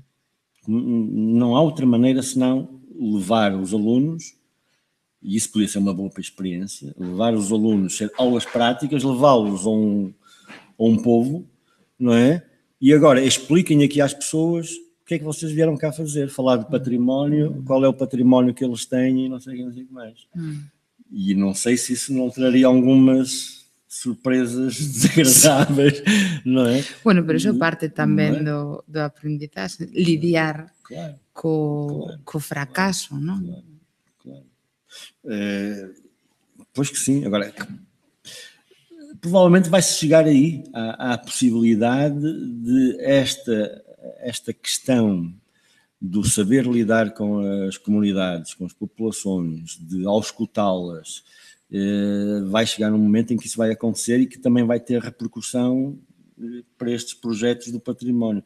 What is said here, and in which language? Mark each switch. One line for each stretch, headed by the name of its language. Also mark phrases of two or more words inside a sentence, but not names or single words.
Portuguese: Não há outra maneira senão levar os alunos, e isso podia ser uma boa experiência, levar os alunos a aulas práticas, levá-los a um povo, não é? E agora expliquem aqui às pessoas o que é que vocês vieram cá fazer, falar de património, qual é o património que eles têm e não sei o que mais. E não sei se isso não traria algumas surpresas desagradáveis, não é?
Galician: Bueno, pero iso parte tamén do aprendizaxe, lidiar co fracaso, non? Claro.
Portuguese: Pois que sim, agora provavelmente vai-se chegar aí à possibilidade de esta questão do saber lidar com as comunidades, com as populações, de auscultá-las, vai chegar num momento em que isso vai acontecer e que também vai ter repercussão para estes projetos do património.